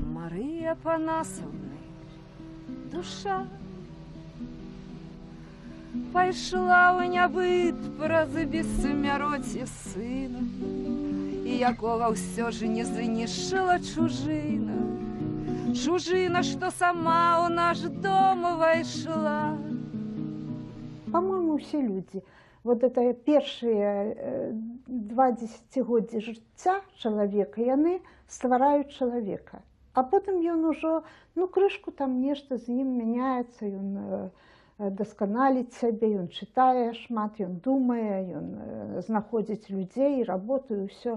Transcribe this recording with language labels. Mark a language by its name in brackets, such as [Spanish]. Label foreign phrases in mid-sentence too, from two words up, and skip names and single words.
[Belarusian] Мария Апанасовна душа пайшла ў нябыт праз бессмяроце сына, і якога ўсё ж не знішчыла чужына, чужына, што сама ў наш дом увайшла. [Russian] По-моему, все люди, вот это [Belarusian] першыя 2 дзесяцігоддзі жыцця чалавека, яны ствараюць чалавека. А потым ён ужо, крышку там нешта з ім мяняецца, ён дасканаліць сябе, ён чытае шмат, ён думае, ён знаходзіць людзей, работу і ўсё.